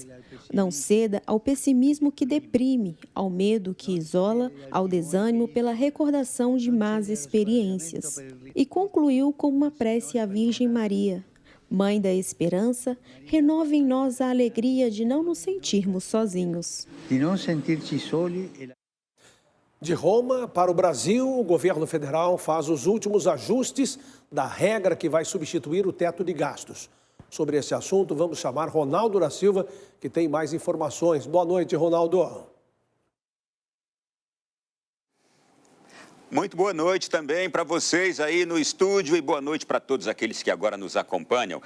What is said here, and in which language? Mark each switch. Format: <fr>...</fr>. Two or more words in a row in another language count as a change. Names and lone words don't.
<pt>Não ceda ao pessimismo que deprime, ao medo que isola, ao desânimo pela recordação de más experiências. E concluiu com uma prece à Virgem Maria. Mãe da esperança, renova em nós a alegria de não nos sentirmos sozinhos.</pt> <it>Di non sentirci soli.</it> <pt>De Roma para o Brasil, o governo federal faz os últimos ajustes da regra que vai substituir o teto de gastos. Sobre esse assunto, vamos chamar Ronaldo da Silva, que tem mais informações. Boa noite, Ronaldo. Muito boa noite também para vocês aí no estúdio e boa noite para todos aqueles que agora nos acompanham.</pt>